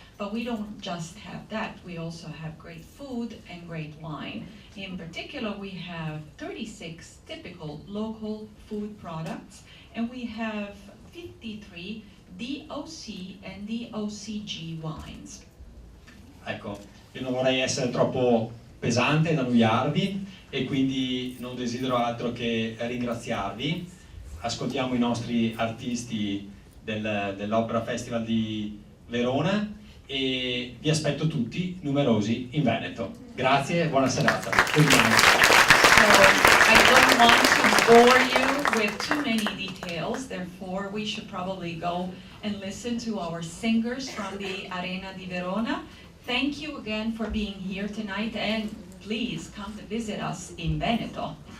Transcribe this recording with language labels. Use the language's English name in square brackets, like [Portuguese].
[English] But we don't just have that, we also have great food and great wine. In particular, we have 36 typical local food products, and we have 53 DOC and DOCG wines. [Italian] Ecco, io non vorrei essere troppo pesante ed annoiarvi, e quindi non desidero altro che ringraziarvi. Ascoltiamo i nostri artisti dell'Opera Festival di Verona e vi aspetto tutti numerosi in Veneto. Grazie e buona serata. [English] I don't want to bore you with too many details, therefore we should probably go and listen to our singers from the Arena di Verona. Thank you again for being here tonight, and please come to visit us in Veneto.